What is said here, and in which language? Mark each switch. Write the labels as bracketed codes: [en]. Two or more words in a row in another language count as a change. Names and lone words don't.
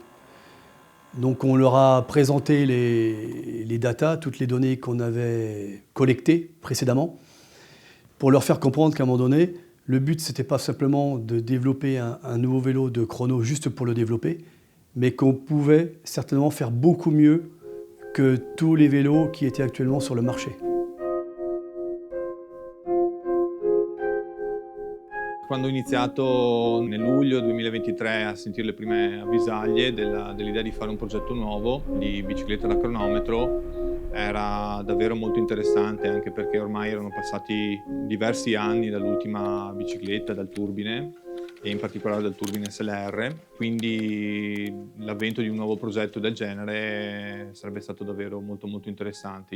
[fr] Donc on leur a présenté les datas, toutes les données qu'on avait collectées précédemment, pour leur faire comprendre qu'à un moment donné, le but c'était pas simplement de développer un nouveau vélo de chrono juste pour le développer, mais qu'on pouvait certainement faire beaucoup mieux que tous les vélos qui étaient actuellement sur le marché. [it] Quando ho iniziato nel luglio 2023 a sentire le prime avvisaglie dell'idea di fare un progetto nuovo di bicicletta da cronometro, era davvero molto interessante, anche perché ormai erano passati diversi anni dall'ultima bicicletta, dal turbine, e in particolare dal turbine SLR, quindi l'avvento di un nuovo progetto del genere sarebbe stato davvero molto molto interessante.